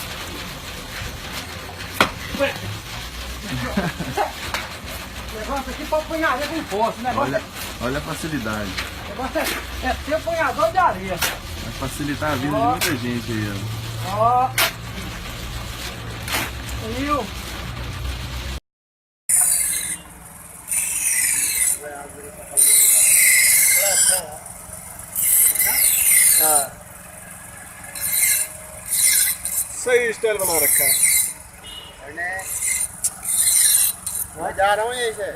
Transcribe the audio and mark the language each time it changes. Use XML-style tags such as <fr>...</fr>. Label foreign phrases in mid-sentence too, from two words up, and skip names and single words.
<pt>Levanta aqui pra apanhar areia com força. Olha a facilidade. O negócio é ser apanhador de areia. Vai facilitar a vida de muita gente aí, ó. Ó. Viu?</pt> <hi>सही स्टाइल बना रखा है। मैं जा रहा हूँ यहीं से।</hi>